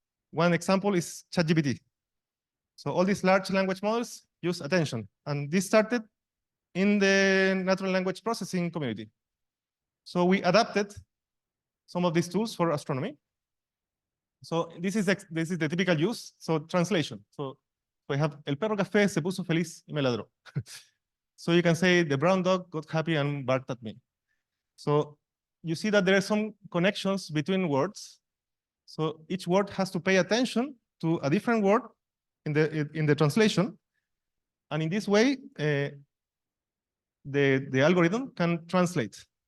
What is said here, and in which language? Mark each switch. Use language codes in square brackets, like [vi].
[en] One example is ChatGPT. So all these large language models use attention. And this started in the natural language processing community. So we adapted some of these tools for astronomy. So this is the typical use. So translation. So we have [es] el perro café se puso feliz y me ladró. [en] So you can say the brown dog got happy and barked at me. So you see that there are some connections between words. So each word has to pay attention to a different word in the translation. And in this way, the algorithm can translate.